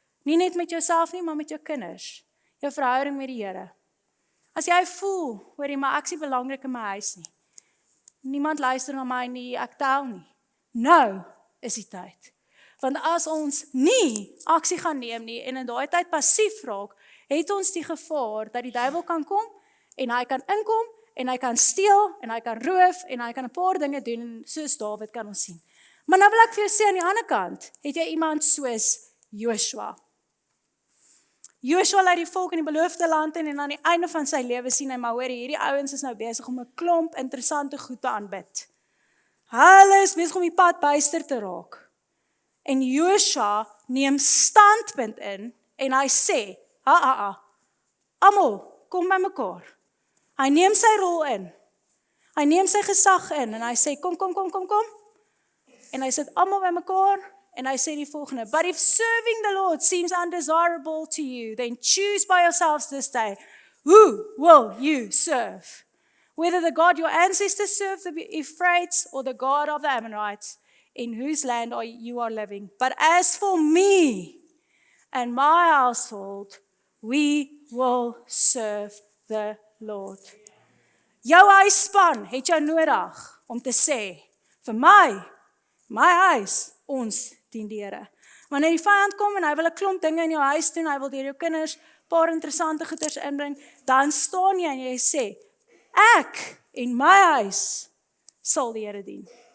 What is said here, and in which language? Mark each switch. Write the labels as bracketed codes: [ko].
[af] Nie net met jouself nie, maar met jou kinders. Jou verhouding met die Here. As jy voel, hoorie, maar ek is nie belangrik in my huis nie. Niemand luister na my nie, ek tel nie. Nou is die tyd. Want as ons nie aksie gaan neem nie, en in daai tyd passief raak, het ons die gevaar dat die duiwel kan kom, en hy kan inkom, en hy kan steel, en hy kan roof, en hy kan 'n paar dinge doen, en soos Dawid kan ons sien. Maar nou wil ek vir jou sê, aan die ander kant, het jy iemand soos Joshua. Joshua lei die volk in die beloofde land in, en aan die einde van sy lewe sien hy, maar hoor, hierdie ouens is nou besig om 'n klomp interessante goed te aanbid. Hulle is besig om die pad byster te raak. En Joshua neem standpunt in, en hy sê, almal, kom by mekaar. Hy neem sy rol in. Hy neem sy gesag in, en hy sê, kom. En hy sit almal by mekaar, en hy sê die volgende, [en] but if serving the Lord seems undesirable to you, then choose by yourselves this day, who will you serve? Whether the God your ancestors served, the Ephrates, or the God of the Ammonites, in whose land you are living. But as for me and my household, we will serve the Lord. [af] Jou huisspan het jou nodig om te sê, vir my huis, ons dien die Here. Wanneer die vyand kom en hy wil 'n klomp dinge in jou huis doen, hy wil deur jou kinders paar interessante goeders inbring, dan staan jy en jy sê, ek en my huis sal die Here dien.